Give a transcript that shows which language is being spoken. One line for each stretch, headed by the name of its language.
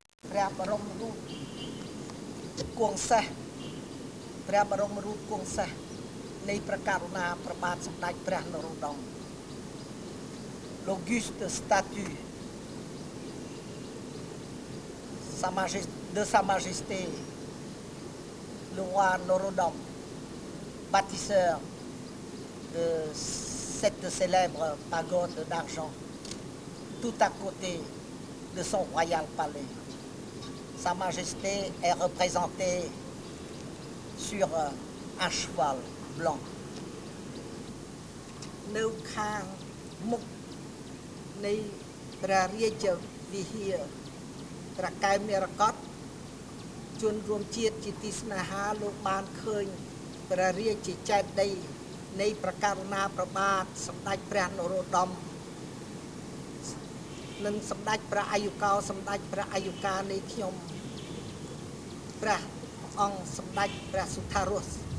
Khmer: ព្រះបរមរូបគង់សេះព្រះបរមរូបគង់សេះនៃព្រះករុណាព្រះបាទសម្ដេចព្រះនរោត្តម
French: l'auguste statue de Sa Majesté, le roi Norodom, bâtisseur de cette célèbre pagode d'argent, tout à côté de son royal palais. Sa Majesté est représentée sur un cheval blanc.
Khmer: នៅខាងមុខនៃព្រះរាជវិហារត្រកែមរកតជនរួមជាតិជាទីស្នេហាលោកបានឃើញព្រះរាជចេតិយនៃព្រះករុណាព្រះបាទសម្ដេចព្រះនរោត្តមនិងសម្ដេចព្រះអាយុកោសម្ដេចព្រះអាយុកានៃខ្ញុំព្រះអង្គសម្ដេចព្រះសុថារស្យ